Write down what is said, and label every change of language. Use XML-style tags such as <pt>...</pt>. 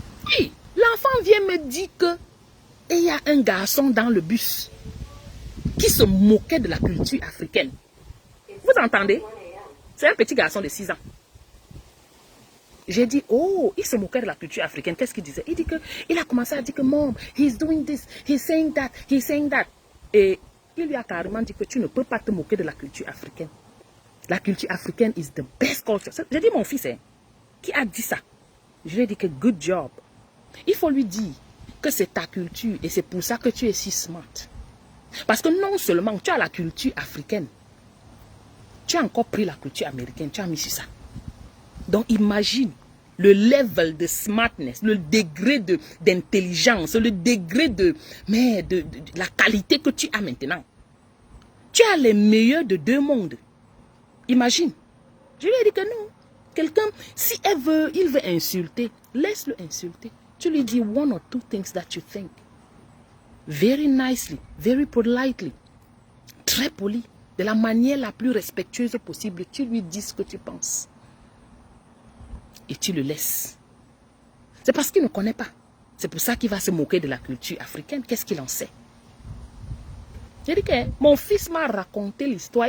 <fr>Hey, l'enfant vient me dire que il y a un garçon dans le bus qui se moquait de la culture africaine. Vous entendez? C'est un petit garçon de 6 ans. J'ai dit, oh, il se moquait de la culture africaine. Qu'est-ce qu'il disait? Il dit que, il a commencé à dire que,</fr> <en>mom, he's doing this, he's saying that, he's saying that.</en> <fr>Et il lui a carrément dit que tu ne peux pas te moquer de la culture africaine. La culture africaine</fr> <en>is the best culture.</en> <fr>J'ai dit, mon fils, qui a dit ça? Je lui ai dit que,</fr> <en>good job.</en> <fr>Il faut lui dire que c'est ta culture et c'est pour ça que tu es si smart. Parce que non seulement tu as la culture africaine, tu as encore pris la culture américaine, tu as mis sur ça. Donc imagine le level de smartness, le degré d'intelligence, le degré de la qualité que tu as maintenant. Tu as les meilleurs de 2 mondes. Imagine. Je lui ai dit que non. Quelqu'un, si il veut insulter, laisse-le insulter. Tu lui dis</fr> <en>1 or 2 things that you think. Very nicely, very politely.</en> <fr>Très poli. De la manière la plus respectueuse possible. Tu lui dis ce que tu penses. Et tu le laisses. C'est parce qu'il ne connaît pas. C'est pour ça qu'il va se moquer de la culture africaine. Qu'est-ce qu'il en sait? J'ai dit que mon fils m'a raconté l'histoire.</fr>